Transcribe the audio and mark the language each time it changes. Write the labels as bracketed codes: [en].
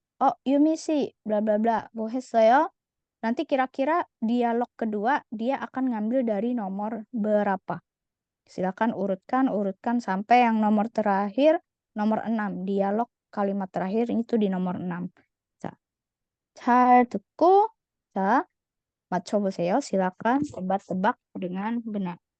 [id] Oh, Yumi sih, bla bla bla, [ko] 뭐 했어요? [id] Nanti kira-kira dialog kedua dia akan ngambil dari nomor berapa. Silakan urutkan sampai yang nomor terakhir, nomor 6. Dialog kalimat terakhir itu di nomor 6. [ko] 자, 잘 듣고, 자, 맞춰보세요. [id] silakan tebak-tebak dengan benar.